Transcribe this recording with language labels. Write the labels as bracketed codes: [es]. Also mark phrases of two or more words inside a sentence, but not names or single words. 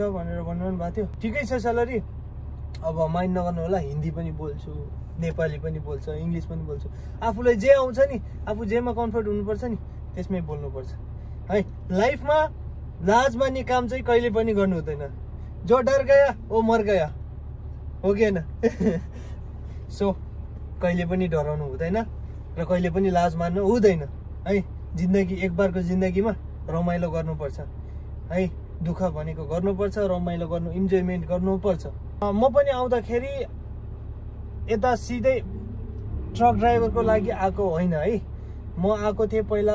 [ne] भनेर भनिरहनु भएको थियो ठिकै छ स्यालेरी अब माइन्ड नगर्नु होला हिन्दी पनि बोल्छु नेपाली पनि बोल्छ इङ्ग्लिस पनि बोल्छु आफूलाई जे आउँछ नि आफू जेमा कम्फर्ट हुनुपर्छ नि त्यसमै बोल्नुपर्छ है लाइफमा लाज मान्ने काम चाहिँ कहिले पनि गर्नु हुँदैन [hi] जो डर गया वो मर [ne] गया हो कि होइन सो कहिले पनि डराउनु हुँदैन र कहिले पनि लाज मान्नु हुँदैन है जिन्दगी एक बारको जिन्दगीमा रमाइलो गर्नुपर्छ है दुःख भनेको गर्नुपर्छ रमाइलो गर्नु इन्जोयमेन्ट गर्नुपर्छ म पनि आउँदाखेरि यता सिधै ट्रक ड्राइभरको लागि आएको होइन है म आएको थिएँ पहिला